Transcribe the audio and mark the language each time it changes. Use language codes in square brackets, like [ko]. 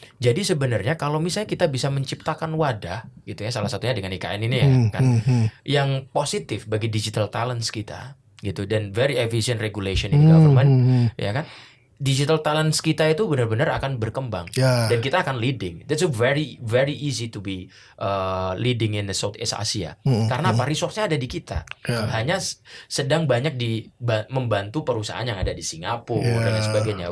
[id] Jadi sebenarnya kalau misalnya kita bisa menciptakan wadah, gitu ya, salah satunya dengan IKN ini ya, kan, yang positif bagi digital talents kita, gitu, dan [en] very efficient regulation in government, [id] ya kan. Digital talents kita itu benar-benar akan berkembang dan kita akan leading. [en] That's a very very easy to be leading in the Southeast Asia. [id] Karena apa? Resource-nya ada di kita. Hanya sedang banyak membantu perusahaan yang ada di Singapura dan sebagainya.